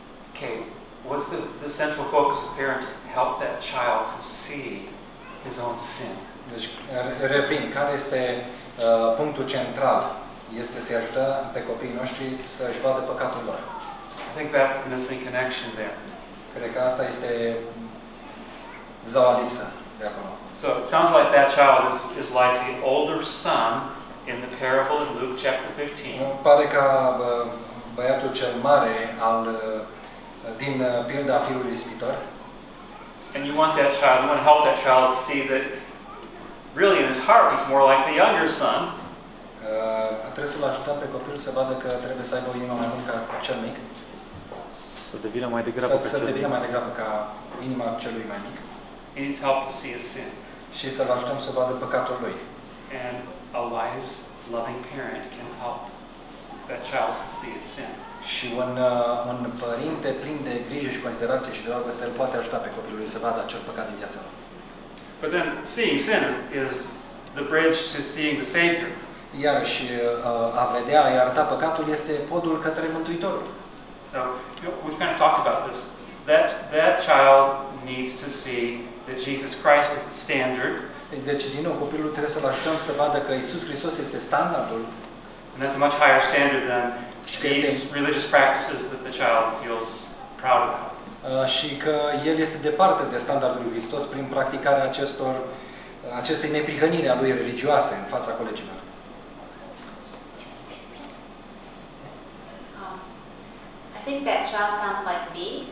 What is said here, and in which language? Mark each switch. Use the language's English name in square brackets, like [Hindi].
[English] Okay, what's the central focus of parenting? Help that child to see his own sin. [Romanian] Deci, revin, care este punctul central este să-i ajută pe copiii noștri să-și vadă păcatul lor. [English] I think that's the missing connection there. [Romanian] Cred că asta este zaua lipsă de acolo. [English] So it sounds like that child is like the older son in the parable in Luke chapter 15. [Romanian] Pare ca băiatul cel mare al din pilda fiului ispitor. [English] And you want that child, you want to help that child see that really in his heart he's more like the younger son. [Romanian] Trebuie să-l ajutăm pe copil să vadă că trebuie să aibă o inimă mai bună ca cel mic. Să devină mai degrabă ca cel mic. Mai degrabă ca inima celui mai mic. [English] He needs help to see his sin. [Romanian] Și să-l ajutăm să vadă păcatul lui. [English] And a wise, loving parent can help that child to see his sin. [Romanian] Și un părinte plin de grijă și considerație și dragoste îl poate ajuta pe copilul lui să vadă acel păcat din viața lui. [English] But then seeing sin is the bridge to seeing the Savior. [Romanian] Iarăși, a vedea, a arăta păcatul este podul către Mântuitorul. [English] So, we've kind of talked about this. That child needs to see that Jesus Christ is the standard. [Romanian] Deci, din nou, copilul trebuie să-l ajutăm să vadă că Iisus Hristos este standardul. [English] And that's a much higher standard than these religious practices that the child feels proud about. [Romanian] Și că el este departe de standardul lui Hristos prin practicarea acestor acestei neprihănire a lui religioase în fața colegilor. [English] I think that child sounds like me.